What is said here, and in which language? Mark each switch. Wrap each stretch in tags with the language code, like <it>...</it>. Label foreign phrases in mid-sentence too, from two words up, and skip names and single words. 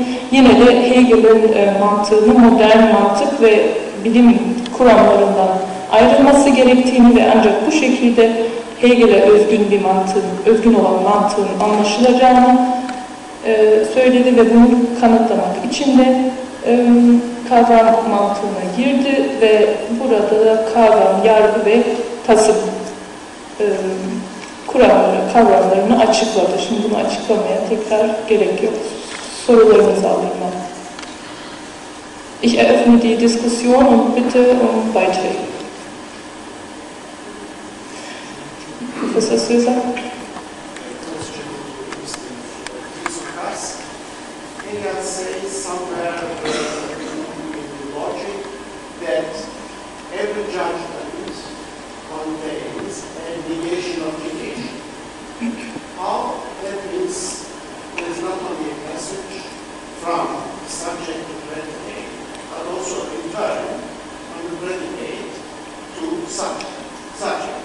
<tr>Yine de Hegel'in mantığını modern mantık ve bilim kuramlarından ayrılması gerektiğini ve ancak bu şekilde Hegel'e özgün olan mantığın anlaşılacağını söyledi ve bunu kanıtlamak için de kavram mantığına girdi ve burada da kavram, yargı ve tasım kavramlarını açıkladı. Şimdi bunu açıklamaya tekrar gerek yok. Sorularınızı alayım ben.</tr> <de>Ich eröffne die Diskussion und bitte um Beiträge. Professor Söser.</de> <en>Hegel says somewhere in logic that every judgment contains a negation of negation. How that means there is not only a passage from subject to predicate, but also a return from the predicate to subject.</en>